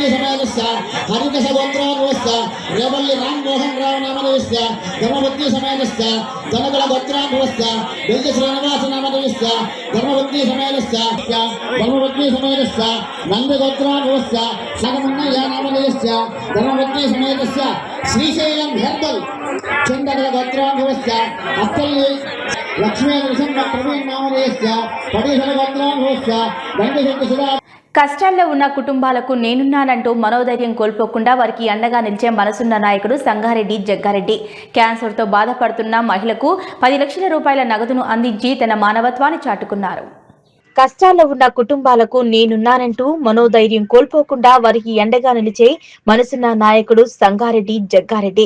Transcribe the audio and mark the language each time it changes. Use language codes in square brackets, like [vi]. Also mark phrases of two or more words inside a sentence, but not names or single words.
[sa] समेतस्य हरित गोत्रोद्भवस्य रेवल्ली राम मोहन राव नामधेयस्य धर्मपत्नी समेतस्य जनकल गोत्रोद्भवस्य बेल्ज श्रीनिवास नामधेयस्य धर्मपत्नी समेतस्य धर्मपत्नी समेतस्य नंद गोत्रोद्भवस्य सागमन्नय्य नामधेयस्य धर्मपत्नी समेतस्य श्रीशैलम हेर्बल चंदकल गोत्रोद्भवस्य अस्तल्ली लक्ष्मी नृसिंह प्रवीण नामधेयस्य पटीधर गोत्रोद्भवस्य गंगशंकर सुधा. [te] కష్టాల్లో ఉన్న కుటుంబాలకు నేనున్నానంటూ మనోధైర్యం కోల్పోకుండా వారికి అండగా నిలిచే మనసున్న నాయకుడు సంగారెడ్డి జగ్గారెడ్డి. క్యాన్సర్తో బాధపడుతున్న మహిళకు 10 లక్షల రూపాయల నగదును అందించి తన మానవత్వాన్ని చాటుకున్నారు. కష్టాల్లో ఉన్న కుటుంబాలకు నేనున్నానంటూ మనోధైర్యం కోల్పోకుండా వారికి అండగా నిలిచే మనసున్న నాయకుడు సంగారెడ్డి జగ్గారెడ్డి.